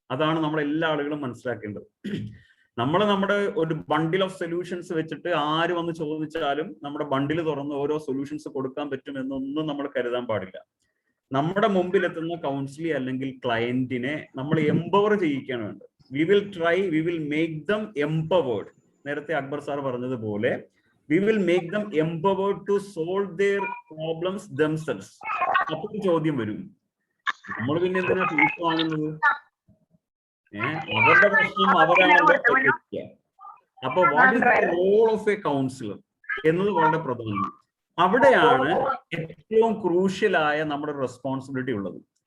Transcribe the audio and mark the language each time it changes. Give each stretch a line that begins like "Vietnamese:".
Malayalam: അതാണ് നമ്മൾ എല്ലാ ആളുകളും മനസ്സിലാക്കേണ്ടത്. നമ്മുടെ ഒരു ബണ്ടിൽ ഓഫ് സൊല്യൂഷൻസ് വെച്ചിട്ട് ആര് വന്ന് ചോദിച്ചാലും നമ്മുടെ ബണ്ടിൽ തുറന്ന് ഓരോ സൊല്യൂഷൻസ് കൊടുക്കാൻ പറ്റും എന്നൊന്നും നമ്മൾ കരുതാൻ പാടില്ല. നമ്മുടെ മുമ്പിൽ എത്തുന്ന കൗൺസിലി അല്ലെങ്കിൽ ക്ലയന്റിനെ നമ്മൾ എംപവർ ചെയ്യിക്കുകയാണ് വേണ്ടത്.
English: We will make them empowered.
Malayalam: നേരത്തെ അക്ബർ സാർ പറഞ്ഞതുപോലെ
English: we will make them empowered to solve their problems themselves.
Malayalam: അപ്പോൾ ചോദ്യം വരും, നമ്മൾ പിന്നെ എന്തിനാ ഫീസ് വാങ്ങുന്നത്? അവരുടെ പ്രശ്നം അവരാണല്ലോ. അപ്പൊ
English: what is the role of a counsellor
Malayalam: എന്നത് വളരെ പ്രധാനമാണ്. അവിടെയാണ് ഏറ്റവും ക്രൂഷ്യലായ നമ്മുടെ റെസ്പോൺസിബിലിറ്റി ഉള്ളത്.